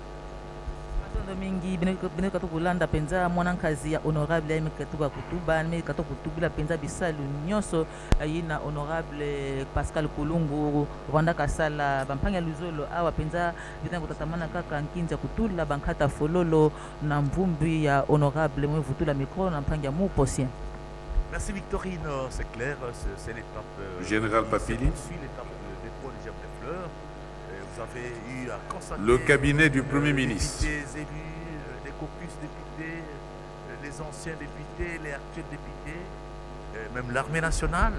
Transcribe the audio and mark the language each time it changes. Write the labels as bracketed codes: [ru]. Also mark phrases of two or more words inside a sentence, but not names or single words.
[kg] mingi bineka to kulanda penza mwanankazi ya honorable mekatuba kutuba mekatuba kutubila penza bisalu nyoso yina honorable Pascal Kulungu Rwanda kasala bampanga luzolo awa penza bitanga kutatamana kaka nkinza kutula bankata fololo na mvumbi ya honorable mwevutula micro na mpanga mu posien. [fr] Merci Victorine, c'est clair, c'est l'étape Général Papili. L'étape de dépôt des germes de fleurs. Vous avez eu à constater le cabinet du Premier ministre. Les élus, les caucus députés, les anciens députés, les actuels députés, même l'armée nationale.